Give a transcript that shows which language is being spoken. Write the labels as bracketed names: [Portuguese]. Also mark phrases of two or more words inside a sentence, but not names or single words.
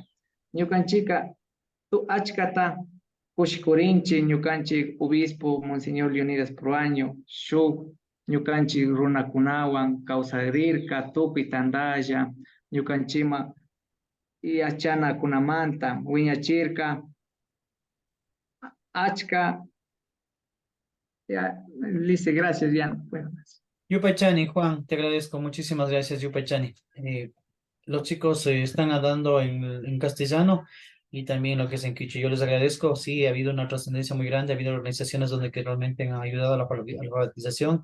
[Quechua] Ñukanchika achkata kushikurinchi ñukanchik obispo Monseñor Leonidas Proaño shuk ñukanchik runakunawan kawsarirka tukuy tandalla ñukanchikman yachanakunamanta wiñachirka achka. [Spanish] Ya, Lice, gracias, Diana. Bueno. Yupaychani, Juan, te agradezco. Muchísimas gracias, Yupaychani. Los chicos están dando en castellano y también lo que es en quichua. Yo les agradezco. Sí, ha habido una trascendencia muy grande, ha habido organizaciones donde que realmente han ayudado a la alfabetización.